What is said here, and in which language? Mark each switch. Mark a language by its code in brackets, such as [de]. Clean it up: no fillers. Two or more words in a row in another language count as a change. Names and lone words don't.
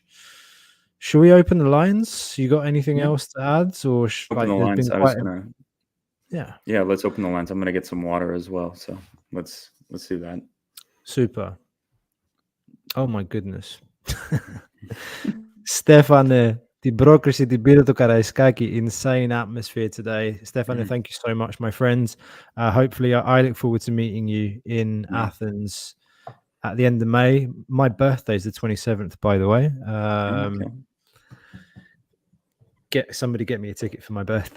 [en] Should we open the lines? You got anything else to add? Or open the lines. Yeah, let's open the lines. I'm gonna get some water as well. So let's do that. Super. Oh my goodness. [el] Stefane, την πρόκριση την πήρε το Καραϊσκάκι. [en] Insane atmosphere today. Stefane, thank you so much, my friends. Hopefully, I look forward to meeting you in Athens at the end of May. My birthday is the 27th, by the way. Okay. Get me a ticket for my birthday.